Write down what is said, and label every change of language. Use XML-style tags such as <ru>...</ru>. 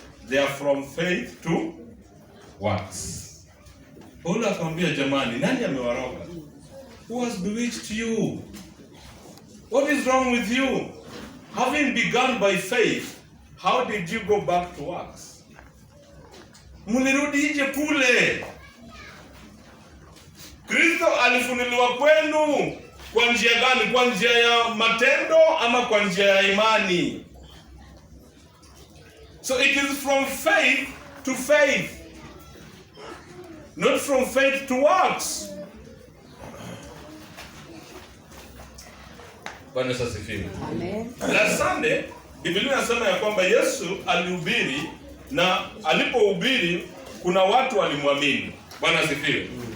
<en>They are from faith to works.</en> <sw>Paulo akamwambia, jamani, nani amewaroga?</sw> <en>Who has bewitched you? What is wrong with you? Having begun by faith, how did you go back to works?</en> <sw>Mulirudi nje kule. Kristo alifunuliwa kwenu kwa njia gani? Kwa njia ya matendo ama kwa njia ya imani?</sw> <en>So it is from faith to faith, not from faith to works.</en> <sw>Bwana asifiwe. Amen.</sw> <en>Last Sunday,</en> <sw>Biblia inasema ya kwamba Yesu alihubiri na alipohubiri kuna watu walimwamini. Bwana asifiwe.</sw>